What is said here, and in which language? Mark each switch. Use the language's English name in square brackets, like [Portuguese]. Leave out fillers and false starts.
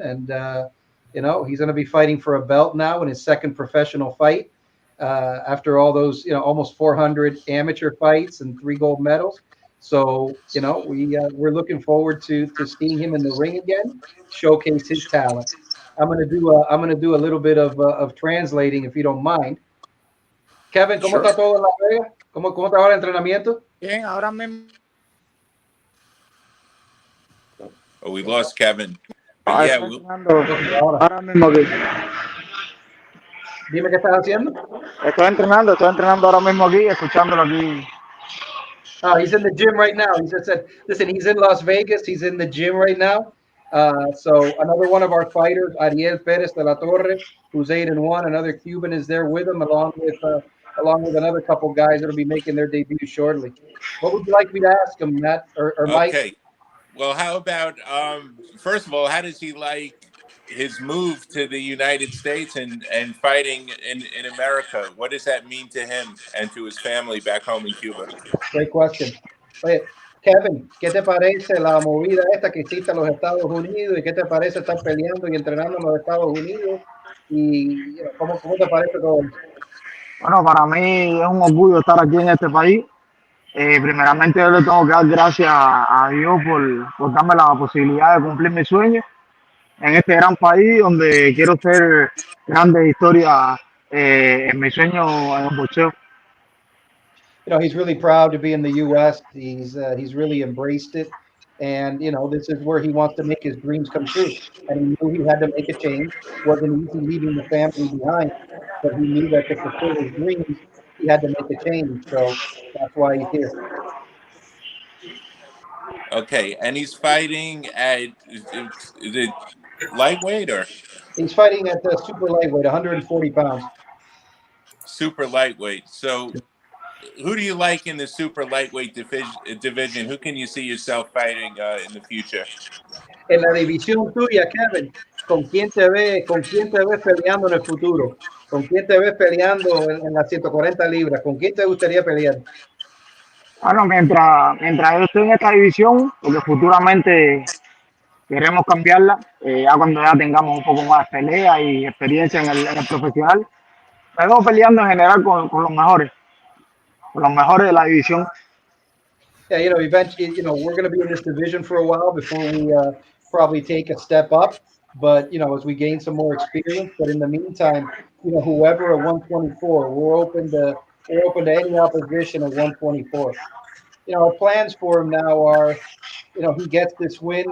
[English] And, he's going to be fighting for a belt now in his second professional fight after all those, almost 400 amateur fights and 3 gold medals. So, we're looking forward to seeing him in the ring again, showcase his talent. I'm going to do a little bit of translating, if you don't mind. [Spanish] Kevin, ¿cómo está todo en La Vega? ¿Cómo está ahora el entrenamiento? Bien, ahora mismo. [English] Oh, we lost Kevin. But yeah, [Spanish] ahora mismo aquí. Dime qué estás haciendo. Estoy entrenando ahora mismo aquí, escuchándolo aquí. [English] Oh, he's in the gym right now. He said, listen, he's in Las Vegas. He's in the gym right now. So another one of our fighters, Ariel Perez de la Torre, who's 8-1, another Cuban is there with him, along with another couple guys that'll be making their debut shortly. What would you like me to ask him, Matt or Mike? Okay. Well, how about first of all, how does he like his move to the United States and fighting in America? What does that mean to him and to his family back home in Cuba? Great question. [Spanish] Oye, Kevin, ¿qué te parece la movida esta que hiciste en los Estados Unidos? ¿Y qué te parece estar peleando y entrenando en los Estados Unidos? ¿Y cómo te parece todo eso? Bueno, para mí es un orgullo estar aquí en este país. Primeramente yo le tengo que dar gracias a Dios por darme la posibilidad de cumplir mi sueño en este gran país donde quiero hacer grandes historias en mi sueño en el boxeo. [English] He's really proud to be in the U.S. He's really embraced it, and this is where he wants to make his dreams come true. And he knew he had to make a change. It wasn't easy leaving the family behind, but he knew that to fulfill his dreams, he had to make a change. So that's why he's here. Okay, and he's fighting at is it lightweight or? He's fighting at the super lightweight, 140 pounds. Super lightweight. So, who do you like in the super lightweight division? Who can you see yourself fighting in the future? [Spanish] En la división tuya, Kevin, ¿con quién te ves peleando en el futuro? ¿Con quién te ves peleando en las 140 libras? ¿Con quién te gustaría pelear? Bueno, mientras yo estoy en esta división, porque futuramente queremos cambiarla, ya cuando ya tengamos un poco más de pelea y experiencia en el profesional, me veo peleando en general con los mejores de la división. [English] Yeah, eventually, we're going to be in this division for a while before we probably take a step up. But as we gain some more experience. But in the meantime, whoever at 124, we're open to any opposition at 124. Our plans for him now are, he gets this win.